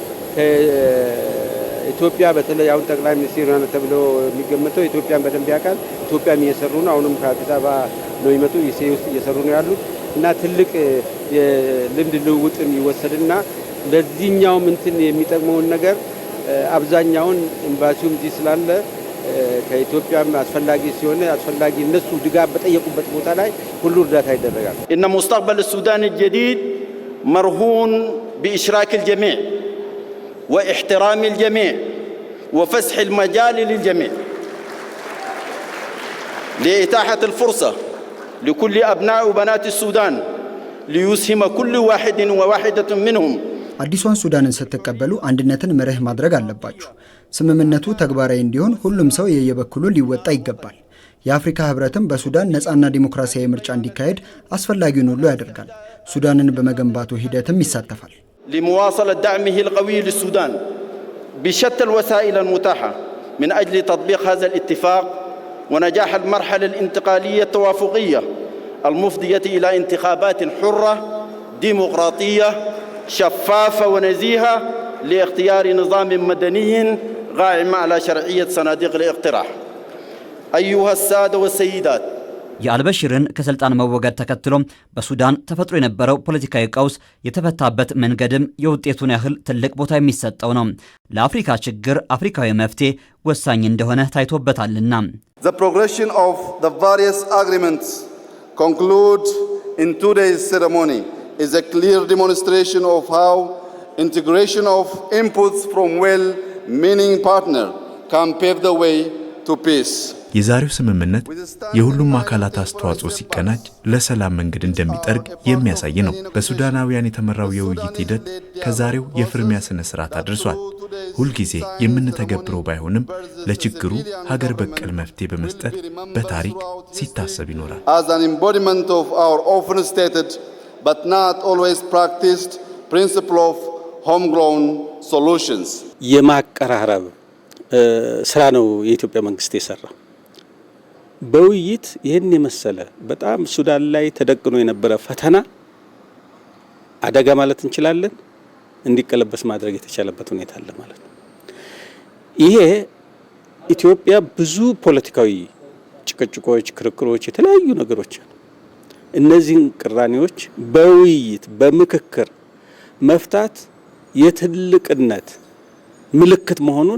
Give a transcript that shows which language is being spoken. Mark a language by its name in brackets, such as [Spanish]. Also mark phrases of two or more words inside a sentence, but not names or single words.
[Amharic] ኢትዮጵያ በተለይ አሁን ጠቅላይ ሚኒስትር ነው ተብሎ የሚገመተው ኢትዮጵያን በደንብ ያውቃል። ኢትዮጵያም እየሰሩ ነው። አሁንም ከአዲስ አበባ ነው የሚመጡ ኢሴ ውስጥ እየሰሩ ነው ያሉት እና ትልቅ የልምድ ልውውጥም ይወሰድና ለዚህኛውም እንትን የሚጠቅመውን ነገር አብዛኛውን ኤምባሲውም እዚህ ስላለ ከኢትዮጵያም አስፈላጊ ሲሆን አስፈላጊ እነሱ ድጋፍ በጠየቁበት ቦታ ላይ ሁሉ እርዳታ ይደረጋል። [Arabic] إن مستقبل السودان الجديد مرهون بإشراك الجميع واحترام الجميع وفسح المجال للجميع لإتاحة الفرصة لكل أبناء وبنات السودان ليسهم كل واحد وواحدة منهم. [Amharic] አዲሷን ሱዳንን ስትቀበሉ አንድነትን መርህ ማድረግ አለባችሁ። ስምምነቱ ተግባራዊ እንዲሆን ሁሉም ሰው የየበኩሉ ሊወጣ ይገባል። የአፍሪካ ህብረትም በሱዳን ነፃና ዲሞክራሲያዊ ምርጫ እንዲካሄድ አስፈላጊውን ሁሉ ያደርጋል። ሱዳንን በመገንባቱ ሂደትም ይሳተፋል። [Arabic] لمواصلة دعمه القوي للسودان بشتى الوسائل المتاحة من أجل تطبيق هذا الاتفاق ونجاح المرحلة الانتقالية التوافقية المفضية إلى انتخابات حرة ديمقراطية شفافة ونزيهة لاختيار نظام مدني قائم على شرعية صناديق الاقتراح. أيها السادة والسيدات، [Amharic] የአልበሽርን ከስልጣን መወገድ ተከትሎ በሱዳን ተፈጥሮ የነበረው ፖለቲካዊ ቀውስ የተፈታበት መንገድም የውጤቱን ያህል ትልቅ ቦታ የሚሰጠው ነው። ለአፍሪካ ችግር አፍሪካዊ መፍትሄ ወሳኝ እንደሆነ ታይቶበታልና። [English] The progression of the various agreements concluded in today's ceremony is a clear demonstration of how integration of inputs from well-meaning partners can pave the way to peace. [Amharic] የዛሬው ስምምነት የሁሉም አካላት አስተዋጽኦ ሲቀናጅ ለሰላም መንገድ እንደሚጠርግ የሚያሳይ ነው። በሱዳናውያን የተመራው የውይይት ሂደት ከዛሬው የፍርሚያ ስነ ስርዓት አድርሷል። ሁልጊዜ የምንተገብረው ባይሆንም ለችግሩ ሀገር በቀል መፍትሄ በመስጠት በታሪክ ሲታሰብ ይኖራል። [English] As an embodiment of our often stated but not always practiced principle of homegrown solutions. [Amharic] የማቀራረብ ስራ ነው የኢትዮጵያ መንግስት የሰራው። በውይይት ይህን የመሰለ በጣም ሱዳን ላይ ተደቅኖ የነበረ ፈተና አደጋ ማለት እንችላለን እንዲቀለበስ ማድረግ የተቻለበት ሁኔታ አለ ማለት ነው። ይሄ ኢትዮጵያ ብዙ ፖለቲካዊ ጭቅጭቆች፣ ክርክሮች፣ የተለያዩ ነገሮች እነዚህን ቅራኔዎች በውይይት በምክክር መፍታት የትልቅነት ምልክት መሆኑን